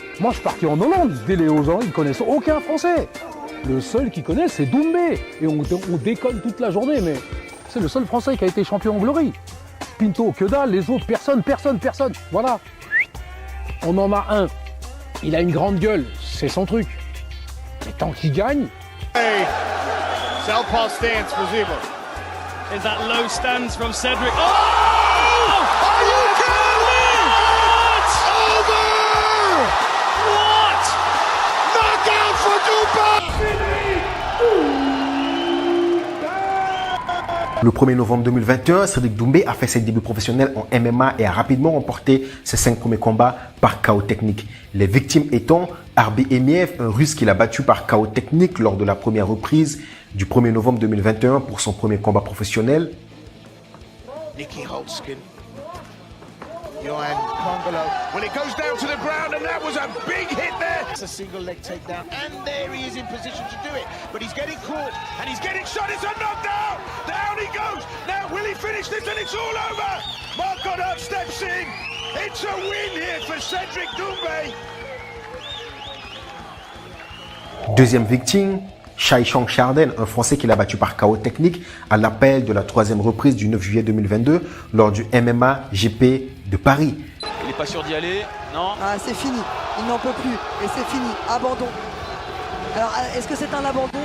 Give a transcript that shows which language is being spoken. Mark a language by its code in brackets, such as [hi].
[fr] Moi, je suis parti en Hollande, dès les ans, ils ne connaissent aucun Français. Le seul qu'ils connaissent, c'est Doumbé. Et on déconne toute la journée, mais c'est le seul Français qui a été champion en Glory. Pinto, que dalle, les autres, personne. Voilà. On en a un. Il a une grande gueule, c'est son truc. Mais tant qu'il gagne... [en] Hey, Southpaw stance for Zebo. Is that low stance from Cedric? Oh! Are you kidding me? It's over! What? Knockout for Doumbé! [fr] Le 1er novembre 2021, Cédric Doumbé a fait ses débuts professionnels en MMA et a rapidement remporté ses 5 premiers combats par KO technique. Les victimes étant Arbi Emiev, un Russe qu'il a battu par KO technique lors de la première reprise du 1er novembre 2021 pour son premier combat professionnel. Nicky Holzken. Johan Congolo. [en] Well, it goes down to the ground, and that was a big hit there. It's a single leg takedown, and there he is in position to do it. But he's getting caught, and he's getting shot. It's a knockdown. Down he goes. Now, will he finish this? And it's all over. Mark Goddard steps in. It's a win here for Cédric Doumbé. [fr] Deuxième victime, Shai-Chang Charden, un Français qui l'a battu par KO technique à l'appel de la troisième reprise du 9 juillet 2022 lors du MMA GP de Paris. Il n'est pas sûr d'y aller, non. Ah, c'est fini, il n'en peut plus, et c'est fini, abandon. Alors, est-ce que c'est un abandon?